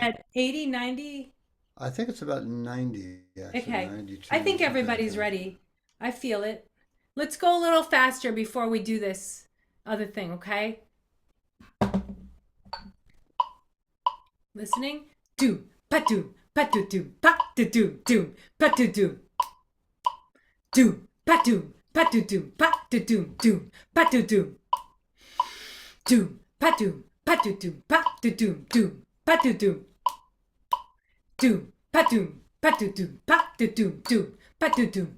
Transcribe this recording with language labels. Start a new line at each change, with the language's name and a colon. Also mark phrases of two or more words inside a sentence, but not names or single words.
English: at 80, 90? I think it's about 90, actually, Okay. 92, I think something like everybody's that. ready. I feel it. Let's go a little faster before we do this other thing, okay? Listening? Doom, pa doom, pa doo doom, pa doo doom, doom, pa doo doom. Doom, pa doom, pa doo doom, pa doo doom, doom, pa doo doom. Doom, pa doom, pa doo doom, pa doo doom, doom, pa doo doom. Doom, pa doom, pa doo doom, pa doo doom, doom, pa doo doom.